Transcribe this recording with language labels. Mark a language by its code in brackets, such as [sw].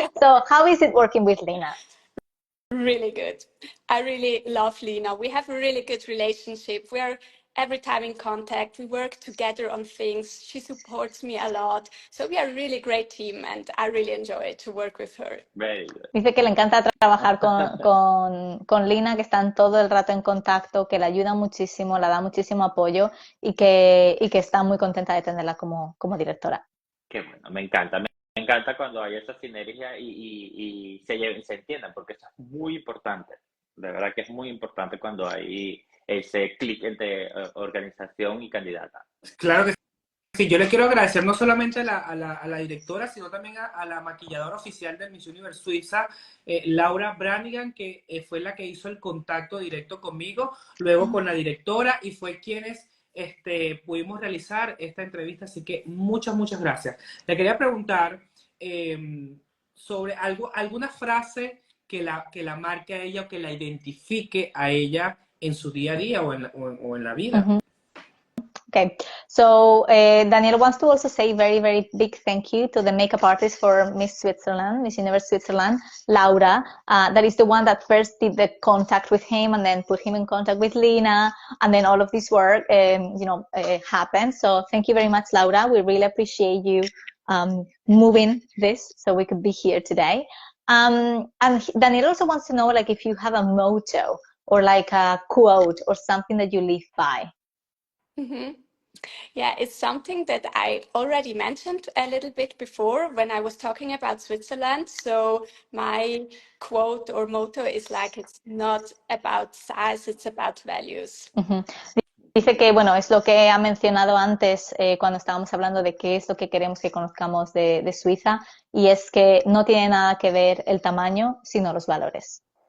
[en] So how is it working with Lina? Really good. I really love Lina. We have a really good relationship. We are every time in contact. We work together on things. She supports me a lot. So we are a really great team and I really enjoy to work with her. Very good. [es] Dice que le encanta trabajar con Lina, que están todo el rato en contacto, que le ayuda muchísimo, le da muchísimo apoyo y que está muy contenta de tenerla como directora. Qué bueno, me encanta. Me encanta cuando hay esa sinergia y se entiendan, porque eso es muy importante. De verdad que es muy importante cuando hay ese clic entre organización y candidata. Claro que sí. Yo le quiero agradecer no solamente a la directora, sino también a la maquilladora oficial de Miss Universe Suiza, Laura Branigan, que fue la que hizo el contacto directo conmigo, luego con la directora, y fue quienes pudimos realizar esta entrevista. Así que muchas gracias. Le quería preguntar sobre alguna frase que la marque a ella o que la identifique a ella en su día a día o en la vida. [en] Okay, so Daniel wants to also say very, very big thank you to the makeup artist for Miss Switzerland, Miss Universe Switzerland, Laura. That is the one that first did the contact with him and then put him in contact with Lina, and then all of this work, happened. So thank you very much, Laura. We really appreciate you moving this so we could be here today. And Daniel also wants to know, like, if you have a motto or like a quote or something that you live by. Mm-hmm. Yeah, it's something that I already mentioned a little bit before when I was talking about Switzerland. So my quote or motto is like, it's not about size, it's about values. [es] Dice que, bueno, es lo que ha mencionado antes cuando estábamos hablando de qué es lo que queremos que conozcamos de Suiza, y es que no tiene nada que ver el tamaño, sino los valores.